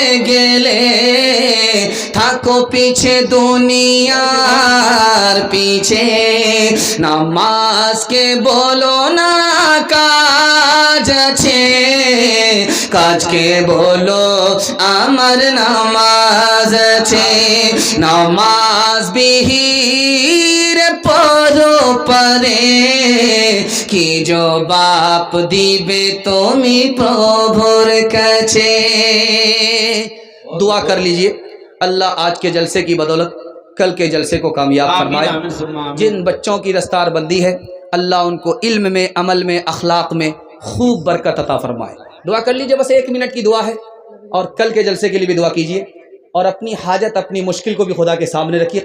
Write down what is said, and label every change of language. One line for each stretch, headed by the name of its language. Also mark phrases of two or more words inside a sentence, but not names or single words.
Bangla: গেলে থাকো পিছে দুনিয়ার পিছে, নামাজকে বলো না কাজ আছে, কাজকে বলো আমার নামাজ আছে, নামাজ বিহীন পরো পরে, কি জবাব দিবে তুমি প্রভুর কাছে।
Urdu: دعا کر لیجئے اللہ آج کے جلسے کی بدولت کل کے جلسے کو کامیاب فرمائے۔ جن بچوں کی دستار بندی ہے اللہ ان کو علم میں، عمل میں، اخلاق میں خوب برکت عطا فرمائے۔ دعا کر لیجئے، بس 1 منٹ کی دعا ہے، اور کل کے جلسے کے لیے بھی دعا کیجئے، اور اپنی حاجت، اپنی مشکل کو بھی خدا کے سامنے رکھیے۔